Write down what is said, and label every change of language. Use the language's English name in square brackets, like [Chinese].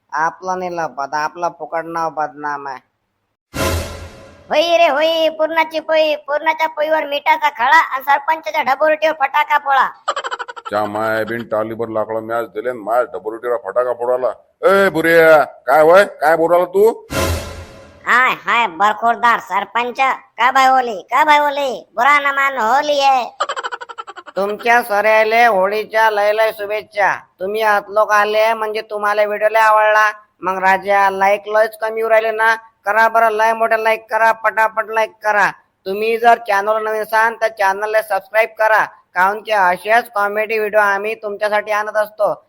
[Marathi] आपलं नाही लपत, आपला फुकट नाव बदनाम आहे. होई रे होई, पूर्णाची पोई, पूर्णाच्या पोईवर मिठाचा खळा आणि सरपंचाच्या ढबोरटीवर फटाका फोडा. च्या माय बिन टालीबर लाकडं मॅच दिले, माय डबरुटीला फटाका फोडाला. ए बुऱ्या, काय वय काय बोलाला तू? [Hindi] हाय हाय बरखोरदार सरपंच, का भाई होली, का भाई होली, बुरा न मान होली है. [Marathi] तुमच्या सऱ्याले होळीच्या लय लय शुभेच्छा. तुम्ही लोक आले म्हणजे तुम्हाला व्हिडिओ लय आवडला. मग राजा, लाईक लयच कमी येऊ राहिले ना, करा बरं लय मोठे लाईक करा, पटापट लाईक करा. तुम्ही जर चॅनल नवीन असाल तर चॅनलला सबस्क्राईब करा, कारण की असेच कॉमेडी व्हिडिओ आम्ही तुमच्यासाठी आणत असतो.